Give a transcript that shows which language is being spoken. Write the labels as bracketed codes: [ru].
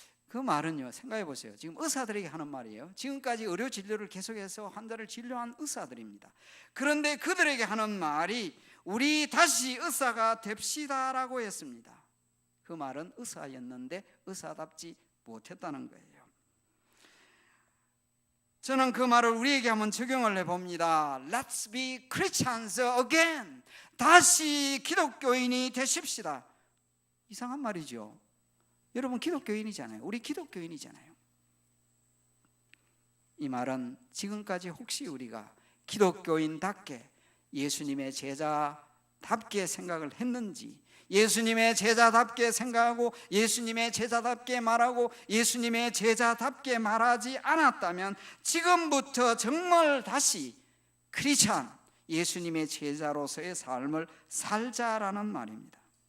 [ko] 그 말은요, 생각해 보세요. 지금 의사들에게 하는 말이에요. 지금까지 의료 진료를 계속해서 환자를 진료한 의사들입니다. 그런데 그들에게 하는 말이 우리 다시 의사가 됩시다라고 했습니다. 그 말은 의사였는데 의사답지 못했다는 거예요. 저는 그 말을 우리에게 한번 적용을 해봅니다. [en] Let's be Christians again. [ko] 다시 기독교인이 되십시다. 이상한 말이죠. 여러분 기독교인이잖아요. 우리 기독교인이잖아요. 이 말은 지금까지 혹시 우리가 기독교인답게 예수님의 제자답게 생각을 했는지, 예수님의 제자답게 생각하고 예수님의 제자답게 말하고 예수님의 제자답게 말하지 않았다면 지금부터 정말 다시 크리스찬, 예수님의 제자로서의 삶을 살자라는 말입니다.